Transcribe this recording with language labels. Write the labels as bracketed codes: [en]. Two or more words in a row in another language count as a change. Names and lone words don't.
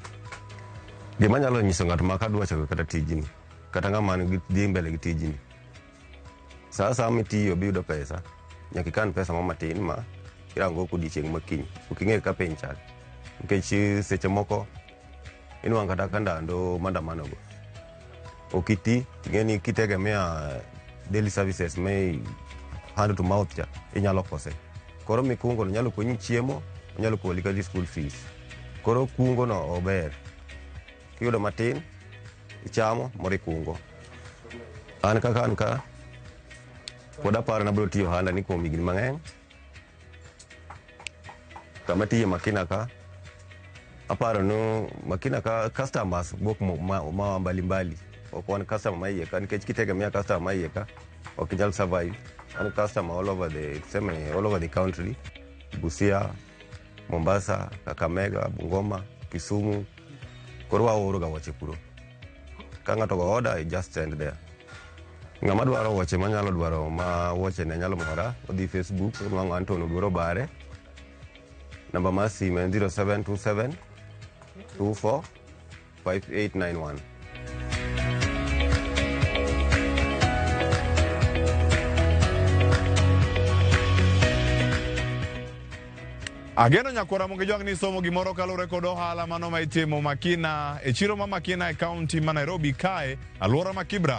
[luo] Gima nyalo nyiso ng'ato ma kadwa chako kata tijni kata ng'ama dhi mbele gi tijni, sama mitiyo biyudo pesa nyaka ikan pesa mo matin ma irango kodiochieng' makiny ok ing'e ka piny chal, nikech seche moko inwang'o kata ka ndalo mandamanogo ok iti ting'e ni kitegemea [en] daily services may hand to mouth [luo] cha inyalo kose. Koro mikungo no nyalo konyi chiemo, nyalo koli kata [en] school fees. [luo] Koro kungo no ober, kiyudo matin ichamo moro ikungo. An ka pod aparo na biro tiyo ohanda ni kuom higni mang'eny. Kama tiye Makina ka aparo no Makina ka customers wuok ma mbalimbali ok wan customer ma iye ka nikech kitegemea customer ma iye ka ok inyal survive. [en] An customer all over the country, Busia, Mombasa, Kakamega, Bungoma, Kisumu. [luo] Koro waoro ga wuoche kuro. Ka ng'ato go order, [en] I just send there. [luo] Ng'ama dwaro wuoche manyalo dwaro ma wuoche ne nyalo mora odhi Facebook mango Anton Oduoro Bare. Namba ma simu en 0727 24 5891. Ageno nyakwara monge jwang ni somo gimoro kalure kod ohala mano ma itimo Makina e chiro ma Makina e kaunti ma Nairobi kae aluora ma Kibra.